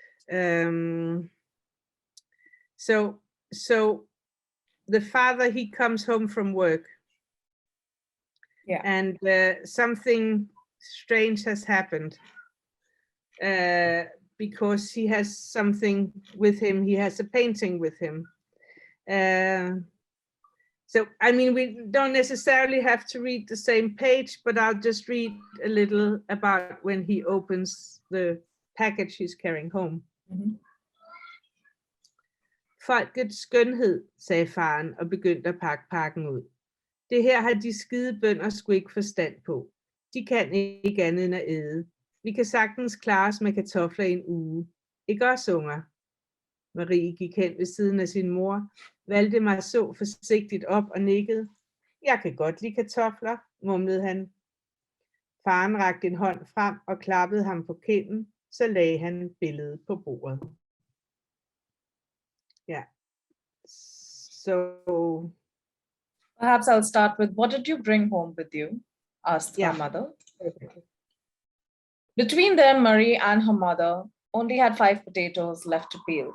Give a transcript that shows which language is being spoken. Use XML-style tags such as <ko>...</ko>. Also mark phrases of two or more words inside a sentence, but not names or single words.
<en>So the father, he comes home from work, and something strange has happened, because he has something with him. He has a painting with him. So, I mean, we don't necessarily have to read the same page, but I'll just read a little about when he opens the package he's carrying home.</en> <da>Folkets skønhed, sagde faren og begyndte at pakke pakken ud. Det her har de skide bønder sgu ikke forstand på. De kan ikke andet end at æde. Vi kan sagtens klare os med kartofler i en uge. Ikke også, unger? Marie gik hen ved siden af sin mor. Valdemar så forsigtigt op og nikkede. Jeg kan godt lide kartofler, mumlede han. Faren rakte en hånd frem og klappede ham på kinden, så lagde han billedet på bordet.</da> <en>Yeah. So perhaps I'll start with, what did you bring home with you? Asked her mother. Between them, Marie and her mother only had 5 potatoes left to peel.</en>